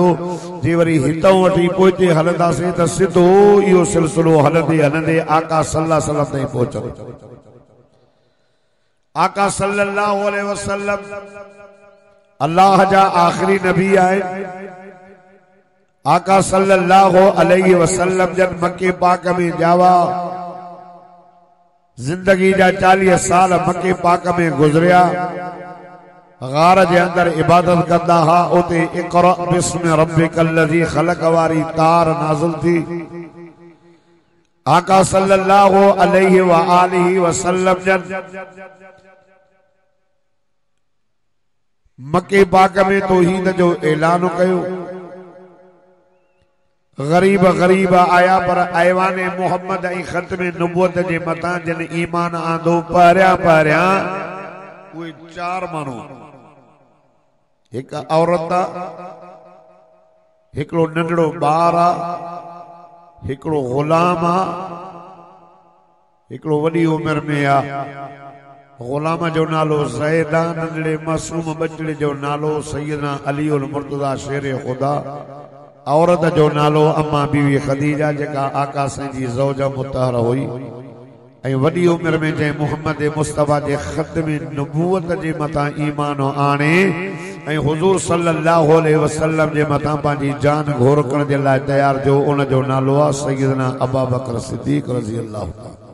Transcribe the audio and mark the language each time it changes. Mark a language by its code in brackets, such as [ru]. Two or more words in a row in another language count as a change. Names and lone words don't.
[sd] जे वरी हितां वठी पोइते हलंदासीं त सिधो इहो सिलसिलो हलंदे हलंदे आका [ar] صلى الله عليه وسلم [sd] ताईं पहुचंदो। आका [ar] صلى الله عليه وسلم [sd] अल्लाह जा आखिरी नबी आहिनि। आका [ar] صلى الله عليه وسلم [sd] जन मक्के पाक में जावा, जिंदगी जा 40 साल मक्के पाक में गुजरिया। गार जे अंदर इबादत कंदा हा। उते [ar] اقرأ باسم ربك الذي خلق [sd] वारी तार नाज़िल थी। आका [ar] صلى الله عليه وآله وسلم [sd] जन मक्के पाक में तौहीद जो ऐलान कयो। गरीब गरीब आया पर ऐवान मोहम्मद ऐं खत्म नबूवत जे मथां जिन ईमान आंदो पहिरियां पहिरियां उहे 4 माण्हू, हिकु औरत आहे, हिकिड़ो नंढड़ो ॿार आहे, हिकिड़ो गुलाम आहे, हिकिड़ो वॾी उमिरि में आहे गुलाम जो नालो ज़ैदान, नंढड़े मासूम बचड़े जो नालो सैयदना अली उल मुर्तज़ा शेर खुदा, औरत जो नालो अम्मा बीवी खदीजा जेका आका साईं जी ज़ौजा मुतहरा हुई ऐं वॾी उमिरि में जंहिं मुहम्मद मुस्तफ़ा जे ख़त्म नबूवत जे मथां ईमान आणे ऐं हुज़ूर [ar] صلى الله عليه وسلم [sd] जे मथां पंहिंजी जान घोर करण जे लाइ तयार जो, उन जो नालो आहे सैयदना अबू बकर सिद्दीक़ [ar] رضي الله تعالى.